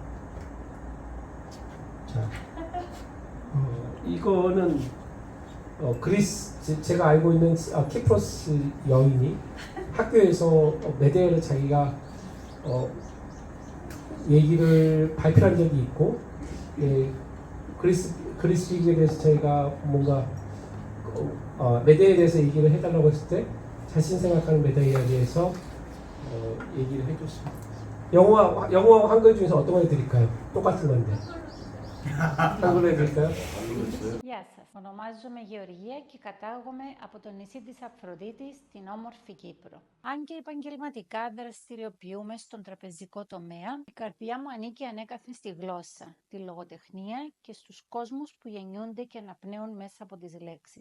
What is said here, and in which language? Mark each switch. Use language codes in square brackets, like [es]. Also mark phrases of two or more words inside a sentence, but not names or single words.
[ko] 자, 이거는 그리스 제가 알고 있는 키프로스 여인이 학교에서 메데이아를 자기가 얘기를 발표한 적이 있고, 그리스 얘기에 대해서 저희가 뭔가 메데이아에 대해서 얘기를 해달라고 했을 때 자신 생각하는 메데이아에 대해서 얘기를 해줬습니다. 영어하고 한글 중에서 어떤 걸 드릴까요? 똑같은 건데. 한글로 해드릴까요? [el] Γεια σας. Ονομάζομαι Γεωργία και κατάγομαι από το νησί της Αφροδίτης, στην όμορφη Κύπρο. Αν και επαγγελματικά δραστηριοποιούμε στον τραπεζικό τομέα, η καρδιά μου ανήκει ανέκαθεν στη γλώσσα, τη λογοτεχνία και στους κόσμους που γεννιούνται και αναπνέουν μέσα από τις λέξεις.